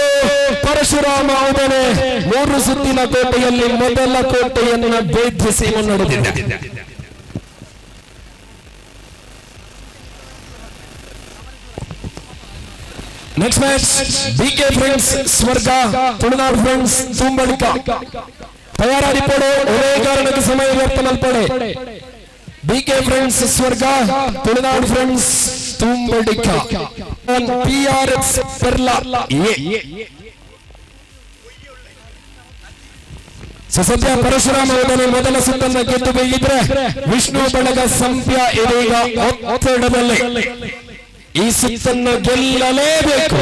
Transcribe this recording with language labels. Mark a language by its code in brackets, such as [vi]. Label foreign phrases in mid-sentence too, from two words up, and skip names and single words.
[kn] ಪರಶುರಾಮ ಉದನೆ 3 ಸುತ್ತಿನ ಕೋಟೆಯಲ್ಲಿ ಮೊದಲ ಕೋಟೆಯನ್ನು ಭೇದಿಸಿ ಮುನ್ನಡೆದಿದೆ. [en] next match [tcy] ಬಿಕೆ ಫ್ರೆಂಡ್ಸ್ ಸ್ವರ್ಗ ತುಳುನಾಡು ಫ್ರೆಂಡ್ಸ್ ತುಂಬಳಿಕ ತಯಾರಾಗಿಪಡೆ ಒರೇ ಕಾರಣಕ್ಕೆ ಸಮಯ ವ್ಯರ್ಥ ಮಲ್ಪಡೆ. [kn] ಬಿಕೆ ಫ್ರೆಂಡ್ಸ್ ಸ್ವರ್ಗ ತುಳುನಾಡು ಫ್ರೆಂಡ್ಸ್ ತುಂಬಳಿಕ PRX ಪೆರ್ಲಾ ಸದ್ಯ ಪರಶುರಾಮ ಉದನೆ ಮೊದಲ ಸುತ್ತನ್ನು ಗೆದ್ದು ಬೇಗಿದ್ರೆ ವಿಷ್ಣು ಬಳಗ ಸಂಪ್ಯ ಇದೀಗ ಒತ್ತಡದಲ್ಲಿ ಈ ಸುತ್ತನ್ನು ಗೆಲ್ಲಲೇಬೇಕು.